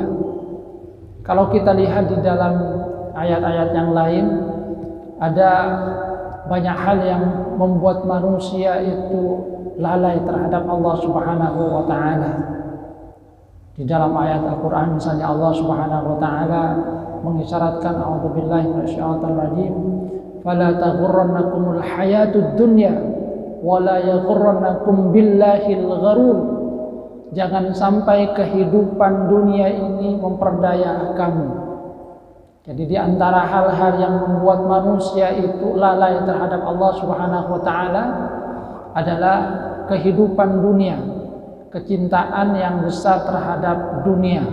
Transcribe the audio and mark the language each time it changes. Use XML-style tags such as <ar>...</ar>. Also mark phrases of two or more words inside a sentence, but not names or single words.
<id>Kalau kita lihat di dalam ayat-ayat yang lain, ada banyak hal yang membuat manusia itu lalai terhadap Allah</id> <ar>سبحانه وتعالى.</ar> <id>Di dalam ayat Al-Qur'an misalnya Allah</id> <ar>سبحانه وتعالى</ar> <id>mengisyaratkan,</id> <ar>أعوذ بالله من الشيطان الرجيم, فلا تغرنكم الحياة الدنيا ولا يغرنكم بالله الغرور.</ar> <id>Jangan sampai kehidupan dunia ini memperdaya kamu. Jadi di antara hal-hal yang membuat manusia itu lalai terhadap Allah</id> <ar>سبحانه وتعالى</ar> <id>adalah kehidupan dunia, kecintaan yang besar terhadap dunia.</id>